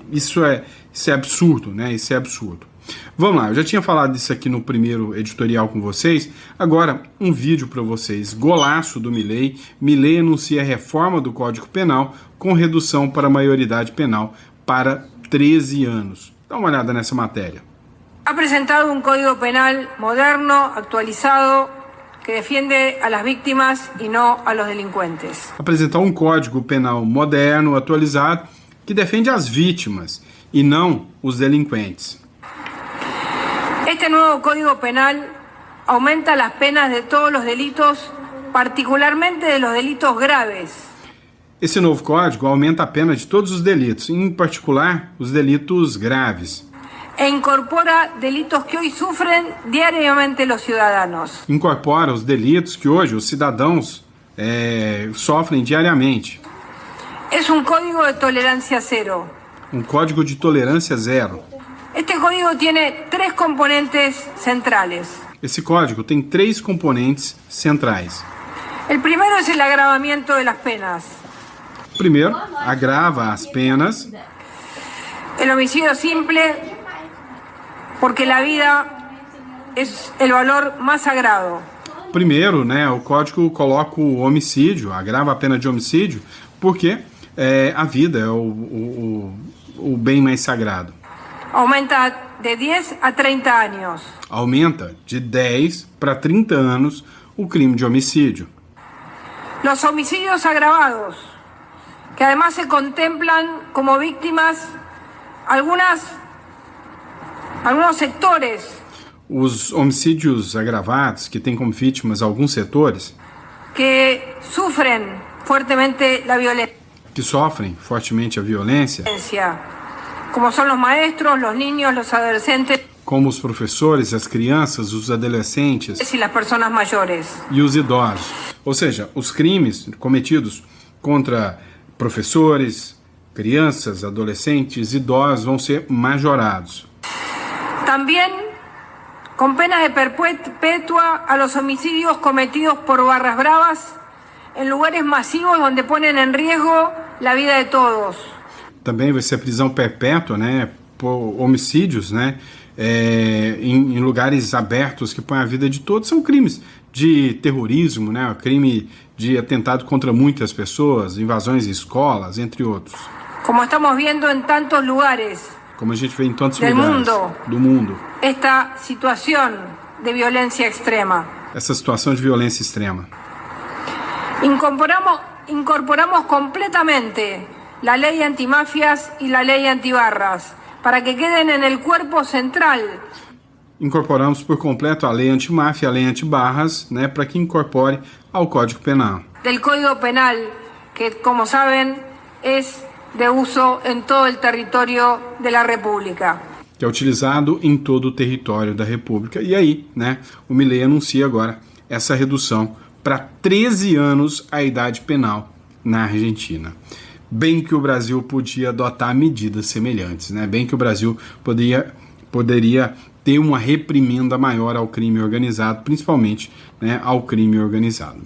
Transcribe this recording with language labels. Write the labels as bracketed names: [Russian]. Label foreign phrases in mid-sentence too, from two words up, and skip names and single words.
[Portuguese] Isso é absurdo, né? Isso é absurdo. Vamos lá, eu já tinha falado disso aqui no primeiro editorial com vocês, agora um vídeo para vocês, golaço do Milei. Milei anuncia a reforma do Código Penal com redução para a maioridade penal para 13 anos. Dá uma olhada nessa matéria. [Spanish] Ha presentado un Código Penal moderno, actualizado, que defiende a las víctimas y no a los delincuentes. [Portuguese] Apresentar um Código Penal moderno, atualizado, que defende as vítimas e não os delinquentes. [Spanish] Este nuevo Código Penal aumenta las penas de todos los delitos, particularmente de los delitos graves. [Portuguese] Esse novo código aumenta a pena de todos os delitos, em particular os delitos graves. [Spanish] E incorpora delitos que hoy sufren diariamente los ciudadanos. [Portuguese] Incorpora os delitos que hoje os cidadãos sofrem diariamente. [Spanish] Es un código de tolerancia cero. [Portuguese] Um código de tolerância zero. [Spanish] Este código tiene 3 componentes centrales. [Portuguese] Esse código tem 3 componentes centrais. [Spanish] El primero es el agravamiento de las penas. [Portuguese] Primeiro, agrava as penas. [Spanish] El homicidio simple, porque la vida es el valor más sagrado. [Portuguese] Primeiro, né, o código coloca o homicídio, agrava a pena de homicídio, porque a vida é o bem mais sagrado. [Spanish] Aumenta de 10 a 30 años. [Portuguese] Aumenta de 10 para 30 anos o crime de homicídio. [Spanish] Los homicidios agravados, que además se contemplan como víctimas algunos sectores. [Portuguese] Os homicídios agravados, que têm como vítimas alguns setores que sofrem fortemente a violência. Que sofrem fortemente a violência, como são os maestros, os niños, os adolescentes, como os professores, as crianças, os adolescentes e as pessoas maiores e os idosos. Ou seja, os crimes cometidos contra professores, crianças, adolescentes, idosos vão ser majorados. Também com penas de perpétua a [Spanish] los homicidios cometidos por barras bravas [Portuguese] em lugares massivos onde ponem em risco a vida de todos. Também vai ser prisão perpétua, né, por homicídios, né, em lugares abertos que põem a vida de todos. São crimes de terrorismo, né, crime de atentado contra muitas pessoas, invasões em escolas, entre outros. Como estamos vendo em tantos lugares, como a gente vê em tantos lugares do mundo, esta situação de violência extrema. Essa situação de violência extrema. [Spanish] Incorporamos completamente la ley antimafias y la ley antibarras para que queden en el cuerpo central. [Portuguese] Incorporamos por completo a lei antimáfia e a lei antibarras, né, para que incorpore ao Código Penal. [Spanish] Del Código Penal, que como saben es de uso en todo el territorio de la República. [Portuguese] Que é utilizado em todo o território da República. E aí, né, o Milei anuncia agora essa redução para 13 anos a idade penal na Argentina. Bem que o Brasil podia adotar medidas semelhantes, né? Bem que o Brasil poderia ter uma reprimenda maior ao crime organizado, principalmente, né, ao crime organizado.